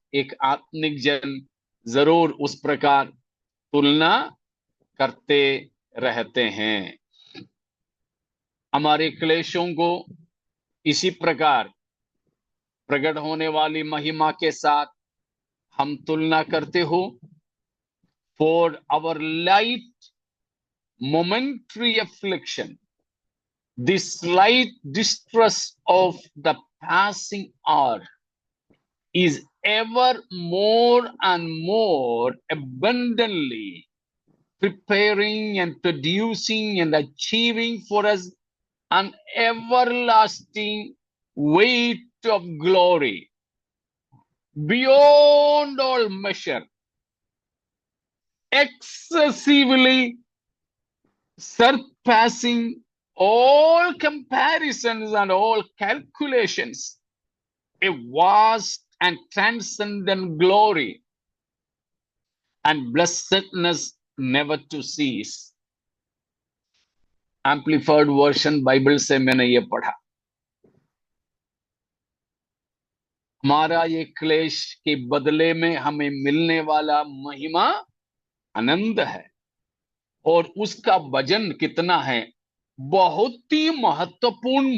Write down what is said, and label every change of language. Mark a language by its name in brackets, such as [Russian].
[Hindi] एक आत्मिक जन जरूर उस प्रकार तुलना करते रहते हैं। हमारे क्लेशों को इसी प्रकार प्रकट होने वाली महिमा के साथ हम तुलना करते हो। [English] For our light momentary affliction, this slight distress of the passing hour is ever more and more abundantly preparing and producing and achieving for us an everlasting weight of glory beyond all measure, excessively surpassing all comparisons and all calculations, a vast and transcendent glory and blessedness never to cease. [Hindi] Amplified version Bible से मैंने ये पढ़ा। हमारा ये क्लेश के बदले में हमें मिलने वाला महिमा आनंद है, और उसका वजन कितना है, बहुत ही महत्वपूर्ण।